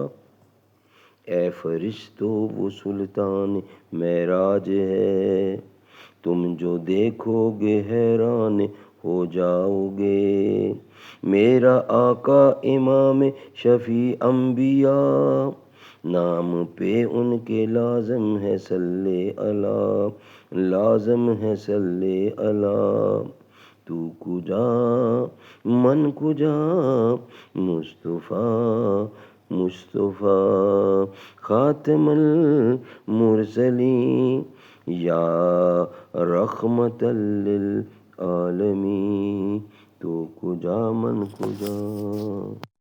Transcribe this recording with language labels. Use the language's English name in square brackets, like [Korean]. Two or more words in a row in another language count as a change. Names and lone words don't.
[Urdu] اے فرشتوں وہ سلطان معراج ہے، تم جو دیکھو گے حیران ہو جاؤ گے، میرا آقا امام شفیع انبیاء، نام پہ ان کے لازم ہے [Arabic] صلی اللہ، [Urdu] لازم ہے [Arabic] صلی اللہ۔ [Persian] تو کجا من کجا، [Arabic] مصطفیٰ مصطفیٰ خاتم المرسلین یا رحمت للعالمین، [Persian] تو کجا من کجا.